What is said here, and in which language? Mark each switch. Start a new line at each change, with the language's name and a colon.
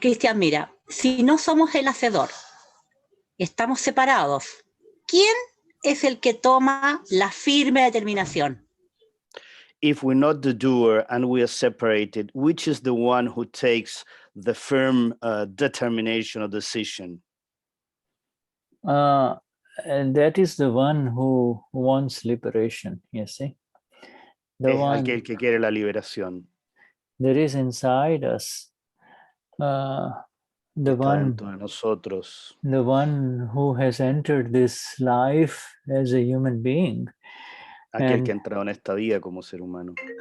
Spanish: Cristian, mira, si no somos el hacedor, estamos separados, ¿quién es el que toma la firme determinación?
English: If we're not the doer and we are separated, which is the one who takes the firm determination or decision? And that is the one who wants liberation, you see. The one,
Spanish: aquel que quiere la liberación.
English: there is inside us, the one,
Spanish: dentro de nosotros.
English: The one who has entered this life as a human being.
Spanish: Aquel que ha entrado en esta vida como ser humano.